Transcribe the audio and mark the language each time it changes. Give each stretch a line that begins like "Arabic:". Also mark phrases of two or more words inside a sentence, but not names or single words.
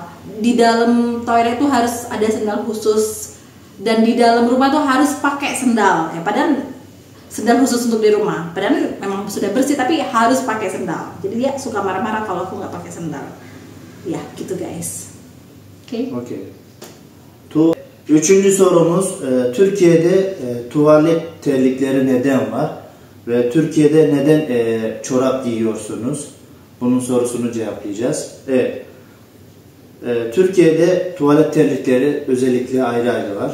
Indonesian: Di dalam toilet itu harus ada sendal khusus, dan di dalam rumah tuh harus pakai sendal. Ya, padahal sendal khusus untuk di rumah. Padahal memang sudah bersih tapi harus pakai sendal. Jadi dia suka marah-marah kalau aku nggak pakai sendal. Ya gitu guys. Okay.
Turkish: Üçüncü sorumuz, Türkiye'de tuvalet terlikleri neden var ve Türkiye'de neden çorap giyiyorsunuz? Bunun sorusunu cevaplayacağız. Evet. Türkiye'de tuvalet terlikleri özellikle ayrı ayrı var.